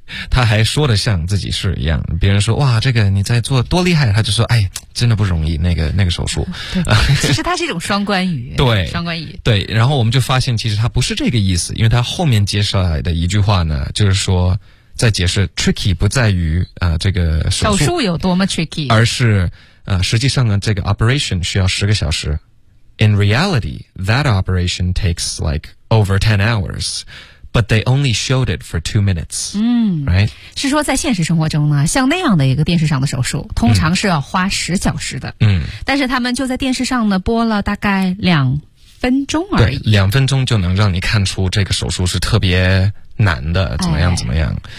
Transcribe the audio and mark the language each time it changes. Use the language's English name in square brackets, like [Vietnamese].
[Chinese] 他还说的像自己是一样，别人说哇这个你在做多厉害，他就说哎真的不容易，那个手术。其实他是一种双关语。对。双关语。对。然后我们就发现其实他不是这个意思，因为他后面接下来的一句话呢就是说在解释 tricky 不在于这个手术有多么 tricky。而是实际上呢这个 operation 需要十个小时。 [English] In reality, that operation takes like over 10 hours. But they only showed it for 2 minutes. Right? [Chinese] 是说在现实生活中呢，像那样的一个电视上的手术，通常是要花十小时的。嗯。但是他们就在电视上呢，播了大概两分钟而已。对，两分钟就能让你看出这个手术是特别难的，怎么样怎么样。